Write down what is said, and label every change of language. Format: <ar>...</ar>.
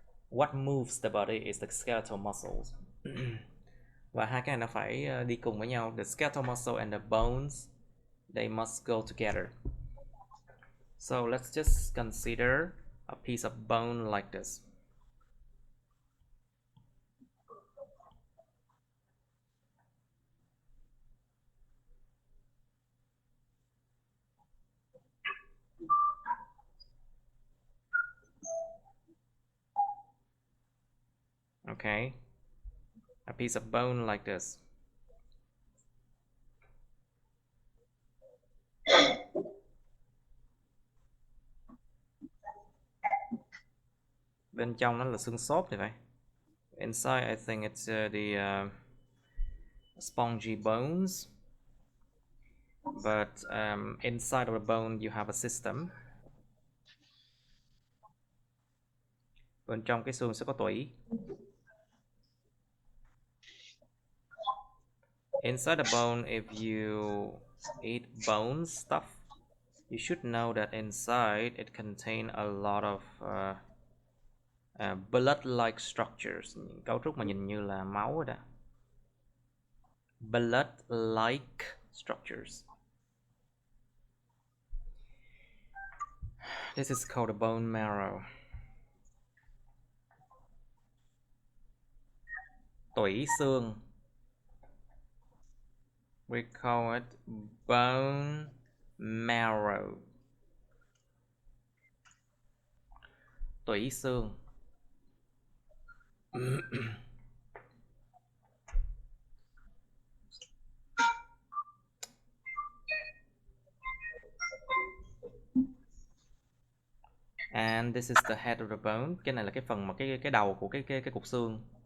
<en>What moves the body is the skeletal muscles.</en> <vi>Và hai cái này nó phải đi cùng với nhau.</vi> <en>The skeletal muscle and the bones, they must go together. So let's just consider a piece of bone like this. Okay, a piece of bone like this.</en> <vi>Bên trong nó là xương xốp thì phải.</vi> <en>Inside I think it's the spongy bones, but inside of the bone you have a system.</en> <vi>Bên trong cái xương sẽ có tủy.</vi> <en>Inside the bone, if you eat bone stuff, you should know that inside it contains a lot of blood-like structures.</en> <vi>Những cấu trúc mà nhìn như là máu rồi đó.</vi> <en>Blood-like structures. This is called a bone marrow.</en> <vi>tủy xương.</vi> <en>We call it bone marrow.</en> <vi>Tủy xương.</vi> <en>And this is the head of the bone.</en> <vi>Cái này là cái phần mà cái đầu của cái cục xương.</vi>